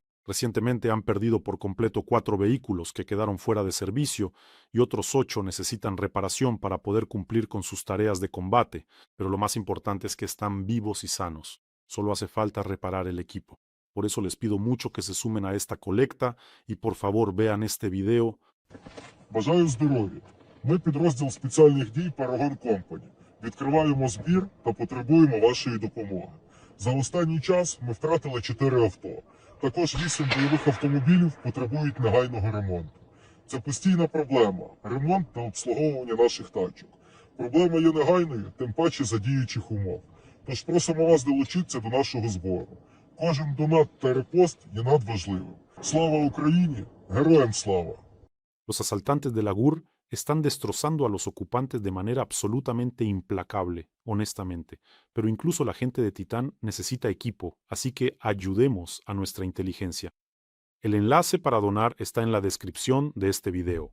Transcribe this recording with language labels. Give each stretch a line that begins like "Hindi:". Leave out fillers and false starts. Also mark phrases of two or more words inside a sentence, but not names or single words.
Spanish: Recientemente han perdido por completo 4 vehículos que quedaron fuera de servicio y otros 8 necesitan reparación para poder cumplir con sus tareas de combate, pero lo más importante es que están vivos y sanos. Solo hace falta reparar el equipo. Por eso les pido mucho que se sumen a esta colecta y por favor vean este video.
Ukrainian: Бажаю здоров'я. Ми підрозділ спеціальних дій Paragon Company. Відкриваємо збір та потребуємо вашої допомоги. За останній час ми втратили 4 авто. Також 8 бойових автомобілів потребують негайного ремонту. Це постійна проблема – ремонт та обслуговування наших тачок. Проблема є негайною, тим паче за діючих умов. Тож просимо вас долучитися до нашого збору. Кожен донат та репост є надважливим. Слава Україні! Героям слава!
Spanish: Los asaltantes de la GUR están destrozando a los ocupantes de manera absolutamente implacable, honestamente. Pero incluso la gente de Titán necesita equipo, así que ayudemos a nuestra inteligencia. El enlace para donar está en la descripción de este video.